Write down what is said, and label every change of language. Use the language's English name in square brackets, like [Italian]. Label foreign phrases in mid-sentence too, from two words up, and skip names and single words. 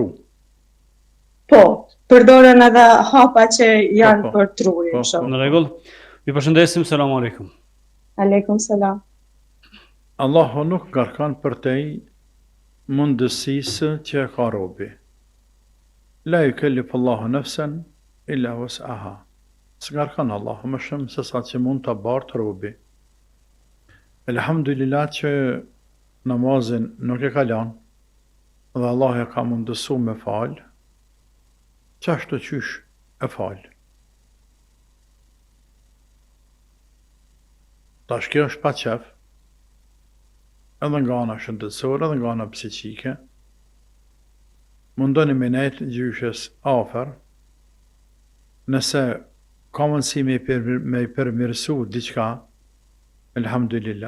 [Albanian] Po, përdoren edhe hapa që janë për truj. Në rregull. Ju përshëndesim, [Arabic] سلام عليكم. عليكم سلام. [Albanian] Allahu nuk ngarkon për te mundësisë që e ka robi. [Arabic] لا يكلف الله نفسا إلا وسعها. [Albanian] S'ngarkon Allahu më shumë se sa që mund ta bartë robi. Elhamdulillah që namazin nuk e ka lanë dhe Allah e ka mundësu me falë, qashtu qysh e falë. Tash kjo është pa qef, edhe nga ana shëndetësore, edhe nga ana psiqike, mundoni me nejtë gjyshes afer, nëse ka mundësi me i përmirësu diqka, elhamdulillah.